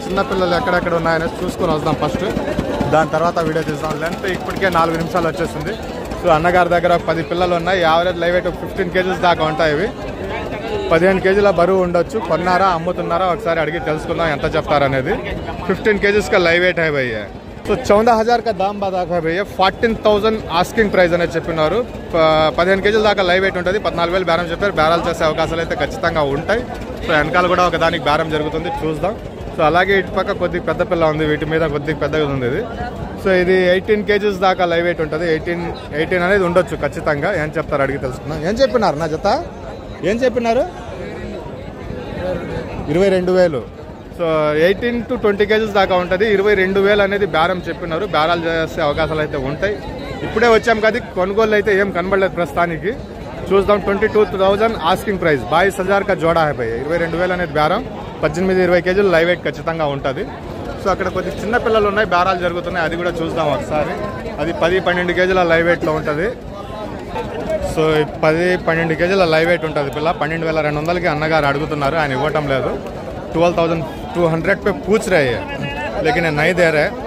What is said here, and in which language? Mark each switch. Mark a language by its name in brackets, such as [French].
[Telugu] చిన్నపిల్లలు ఎక్కడెక్కడ ఉన్నాయనేసి చూసుకొని వద్దాం ఫస్ట్. దాని తర్వాత వీడియో తీద్దాం. లెంత్ ఇప్పటికే 4 నిమిషాలు వచ్చేసింది. సో అన్నగారి దగ్గర 10 పిల్లలు ఉన్నాయి. యావరేజ్ లైవ్ వెయిట్ 15 కేజీస్ దాకా ఉంటాయి ఇవి. 15 కేజీల బరువు ఉండొచ్చు. కొన్నారా అమ్ముతున్నారా ఒకసారి అడిగి తెలుసుకుందాం ఎంత చెప్తారనేది. [Hindi] 15 కేజీస్ का लाइव वेट है भैया. [Telugu] సో 14,000 [Hindi] का दाम बता है भैया. [Telugu] 14,000 ఆస్కింగ్ ప్రైస్ అనేది చెప్పినారు. 15 కేజీల దాకా లైవ్ వెయిట్ ఉంటుంది. 14,000 బేరం చెప్పారు. బేరాలు చేసే అవకాశాలు అయితే ఖచ్చితంగా ఉంటాయి. సో వెనకాల కూడా ఒక దానికి బేరం జరుగుతుంది, చూద్దాం. సో అలాగే ఇటు పక్క కొద్దిగా పెద్ద పిల్ల ఉంది, వీటి మీద కొద్దిగా పెద్దగా ఉంది ఇది. సో ఇది 18 కేజీస్ దాకా లైవ్ వెయిట్ ఉంటుంది. 18 అనేది ఉండొచ్చు ఖచ్చితంగా. ఏం చెప్తారు అడిగి తెలుసుకున్నాం. ఏం చెప్పినారు నా జత? ఏం చెప్పినారు? 22,000. సో 18 to 20 కేజీస్ దాకా ఉంటుంది. 22,000 అనేది బేరం చెప్పినారు. బేరాలు చేసే అవకాశాలు అయితే ఉంటాయి. ఇప్పుడే వచ్చాం కదా, కొనుగోలు అయితే ఏం కనబడలేదు ప్రస్తుతానికి. చూద్దాం. 22,000 ఆస్కింగ్ ప్రైస్. 22,000 [Hindi] का జోడా హై భయ్య. [Telugu] 22,000 అనేది బేరం. 18-20 కేజీలు లైవ్ వెయిట్ ఖచ్చితంగా ఉంటుంది. సో అక్కడ కొద్ది చిన్న పిల్లలు ఉన్నాయి, బేరాలు జరుగుతున్నాయి, అది కూడా చూద్దాం ఒకసారి. అది 10-12 కేజీల లైవ్ వెయిట్లో ఉంటుంది. సో 10-12 కేజీల లైవ్ వెయిట్ ఉంటుంది పిల్ల. 12,200కి అన్నగారు అడుగుతున్నారు, ఆయన ఇవ్వటం లేదు. [Hindi] 12,200 पे पूछ रहे हैं लेकिन नहीं दे रहे.